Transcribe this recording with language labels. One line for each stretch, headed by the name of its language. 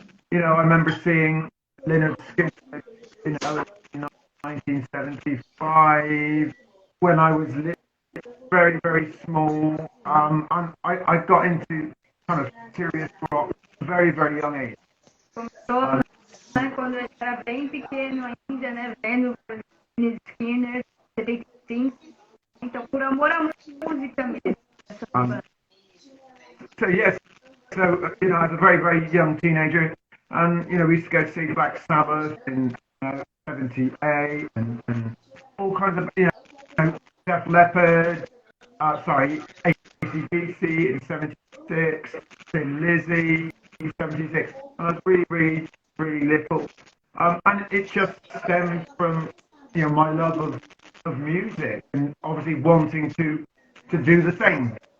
English: You know, I remember seeing Leonard Skinner, you know, in 1975 when I was very, very small. And I got into kind of serious rock at a very, very young age.
Portuguese: Começou, né, quando eu era bem pequeno ainda, né, vendo Leonard Skinner, 75. Então, por amor à música mesmo.
English: So yes, so you know, as a very, very young teenager, and you know, we used to go see Black Sabbath in 78 and all kinds of, you know, Def Leppard, AC/DC in 76, Thin Lizzy in 76, and I was really, really, really little, and it just stemmed from, you know, my love of music and obviously wanting to do the same.